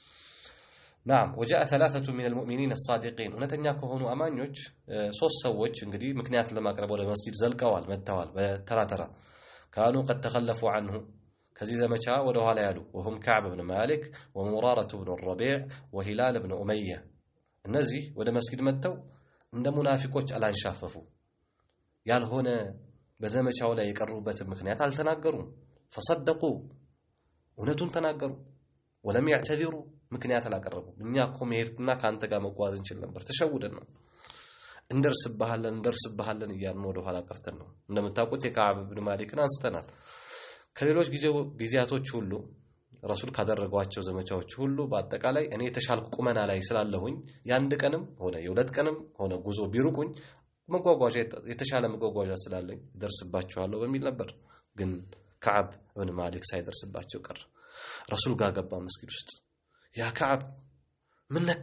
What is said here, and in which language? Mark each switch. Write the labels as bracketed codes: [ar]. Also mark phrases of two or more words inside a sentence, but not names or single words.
[ar] نعم وجاء ثلاثة من المؤمنين الصادقين [am] እውነተኛ ከሆኑ አማኞች ሶስት ሰዎች እንግዲህ ምክንያት ለማቅረብ ወደ መስጂድ ዘልቀዋል መጥተዋል በተራተራ [ar] كانوا قد تخلفوا عنه [am] ከዚህ ዘመቻ ወደ ኋላ ያሉ [ar] وهم كعب بن مالك ومرارة بن الربيع وهلال بن أمية [am] እነዚህ ወደ መስጊድ መጥተው እንደ ሙናፊቆች አላንሻፈፉ ያልሆነ በዘመቻው ላይ የቀሩበት ምክንያት አልተናገሩም። فصدقوا እውነቱን ተናገሩ። [ar] ولم يعتذروا [am] ምክንያት አላቀረቡ። እኛ እኮ መሄድና ካንተ ጋር መጓዝ እንችል ነበር ተሸውደን ነው እንደርስብሃለን እያልን ወደ ኋላ ቀርተን ነው። እንደምታውቁት የካዕብ ኢብኑ ማሊክን አንስተናል። ከሌሎች ጊዜያቶች ሁሉ ረሱል ካደረጓቸው ዘመቻዎች ሁሉ በአጠቃላይ እኔ የተሻልኩ ቁመና ላይ ስላለሁኝ ያንድ ቀንም ሆነ የሁለት ቀንም ሆነ ጉዞ ቢሩቁኝ መጓጓዣ የተሻለ መጓጓዣ ስላለኝ ደርስባቸዋለሁ በሚል ነበር። ግን ካዕብ ኢብኑ ማሊክ ሳይደርስባቸው ቀረ። ረሱል ጋር ገባ መስጊድ ውስጥ። ያ ካዕብ ምን ነካ?